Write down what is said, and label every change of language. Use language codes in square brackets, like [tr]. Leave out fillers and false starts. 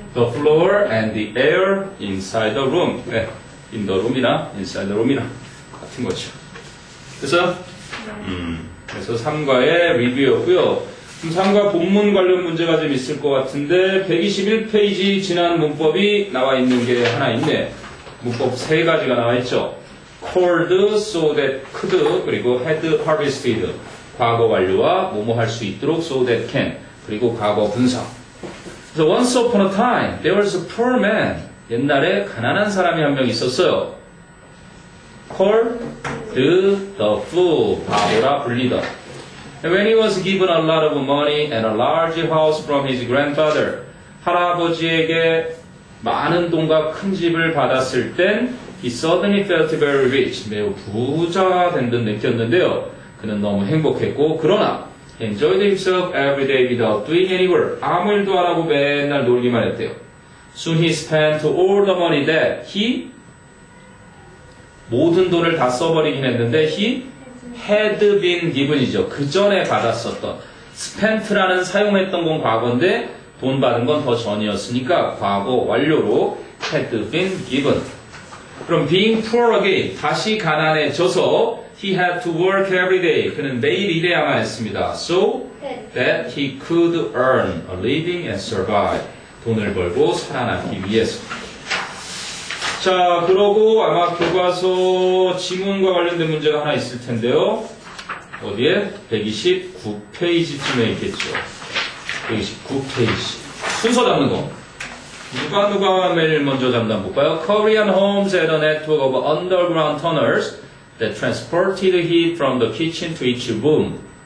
[en] The floor and the air inside the room. [ko] 네. [en] in the room [ko] 이나 [en] inside the room [ko] 이나 같은 거죠. 그래서 그래서 3과의 리뷰였고요. 그럼 3과 본문 관련 문제가 좀 있을 것 같은데 121페이지 지난 문법이 나와 있는 게 하나 있네. 문법 3가지가 나와 있죠. [en] could, so that could, 그리고 had harvested. [ko] 과거 완료와 뭐뭐 할 수 있도록 [en] so that can. [ko] 그리고 과거 분사. [en] 그래서 once upon a time there was a poor man. [ko] 옛날에 가난한 사람이 한 명 있었어요. [en] called the fool. [ko] 바보라 불리다. [en] And when he was given a lot of money and a large house from his grandfather. [ko] 할아버지에게 많은 돈과 큰 집을 받았을 땐 [en] he suddenly felt very rich. [ko] 매우 부자 된 듯 느꼈는데요. 그는 너무 행복했고 그러나 [en] he enjoyed himself every day without doing any work. [ko] 아무 일도 안 하고 맨날 놀기만 했대요. [en] Soon he spent all the money that he [ko] 모든 돈을 다 써버리긴 했는데 [en] he had been given이죠. [ko] 그 전에 받았었던 spent라는 사용했던 건 과거인데 돈 받은 건 더 전이었으니까 과거 완료로 [en] had been given. 그럼 being poor again [ko] 다시 가난해져서 [en] he had to work every day. [ko] 그는 매일 일해야만 했습니다. [en] So that he could earn a living and survive. [ko] 돈을 벌고 살아남기 위해서. 자, 그러고 아마 교과서 지문과 관련된 문제가 하나 있을 텐데요. 어디에? 129페이지쯤에 있겠죠. 129페이지. 순서 잡는 거. 누가 매일 먼저 잡나 볼까요? [en] Korean homes had a network of underground tunnels that transported heat from the kitchen to each room.